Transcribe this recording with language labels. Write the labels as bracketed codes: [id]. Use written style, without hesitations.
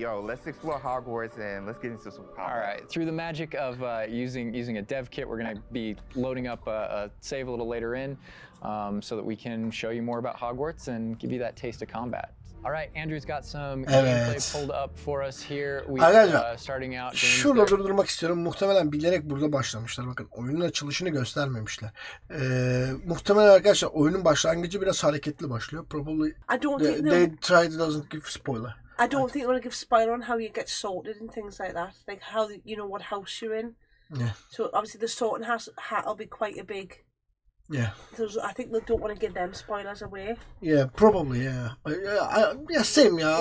[en] Let's explore Hogwarts and let's get into some combat. All right. Through the magic of using a dev kit, we're going to be loading up a save a little later in, so that we can show you more about Hogwarts and give you that taste of combat. All right, Andrew's got some gameplay pulled up for us here. [tr] Arkadaşlar, [en] starting out. [tr] şurada durdurmak istiyorum. Muhtemelen bilerek burada başlamışlar. Bakın oyunun açılışını göstermemişler. Muhtemelen arkadaşlar oyunun başlangıcı biraz hareketli başlıyor. [en] Probably I don't think they tried doesn't give spoiler. I don't think they're going to give spoiler on how you get sorted and things like that. Like how you know what house you're in. Yeah. So obviously the sorting hat will be quite a big. Yeah. So I think they don't want to give them spoilers away. Yeah, probably, yeah. Yeah, same, yeah.